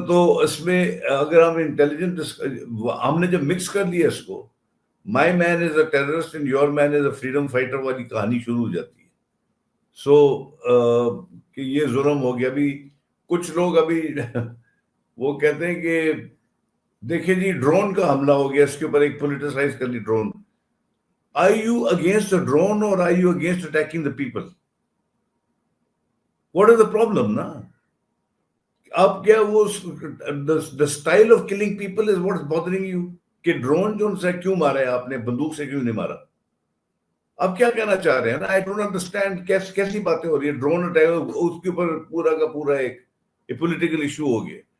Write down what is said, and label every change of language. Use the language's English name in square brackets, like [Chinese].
[Urdu] تو اس میں اگر ہم انٹیلیجنٹ ہم نے جب مکس کر لیا اس کو, [English] my man is a terrorist and your man is a freedom fighter [Urdu] والی کہانی شروع ہو جاتی ہے. سو کہ یہ ظلم ہو گیا. ابھی کچھ لوگ ابھی وہ کہتے ہیں کہ دیکھیں جی ڈرون کا حملہ ہو گیا, اس کے اوپر ایک پولیٹیسائز کر لی drone. [English] Are you against the drone or are you against attacking the people? What is the problem, [Urdu] نا؟ اب کیا وہ [English] the style of killing people is what's bothering you? [Urdu] کہ ڈرون جو سے کیوں مارا ہے آپ نے, بندوق سے کیوں نہیں مارا؟ اب کیا کہنا چاہ رہے ہیں نا؟ [English] I don't understand [Urdu] کیسی باتیں ہو رہی ہے. ڈرون اٹیک اس کے اوپر پورا کا پورا ایک پولیٹیکل ایشو ہو گیا.